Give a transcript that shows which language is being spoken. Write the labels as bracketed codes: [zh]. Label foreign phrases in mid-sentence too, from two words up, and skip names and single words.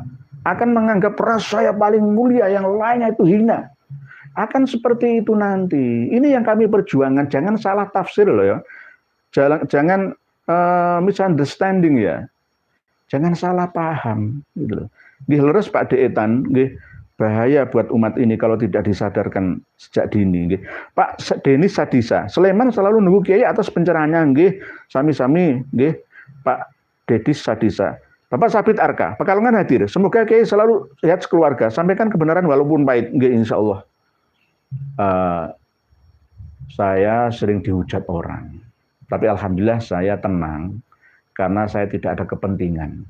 [id] Akan menganggap ras saya paling mulia, yang lainnya itu hina. Akan seperti itu nanti. Ini yang kami perjuangkan, jangan salah tafsir loh ya. Jangan misunderstanding ya. Jangan salah paham gitu loh. [jv] Nggih leres [id] Pak Deetan, nggih bahaya buat umat ini kalau tidak disadarkan sejak dini nggih. Pak Denis Sadisa, Sleman selalu nunggu kiai atas pencerahannya nggih. [jv] Sami-sami nggih Pak Dedis Sadisa. [id] Bapak Sabit Arka, Pekalongan hadir. Semoga kiai selalu sehat sekeluarga. Sampaikan kebenaran walaupun pahit nggih insyaallah. Saya sering dihujat orang. Tapi alhamdulillah saya tenang karena saya tidak ada kepentingan.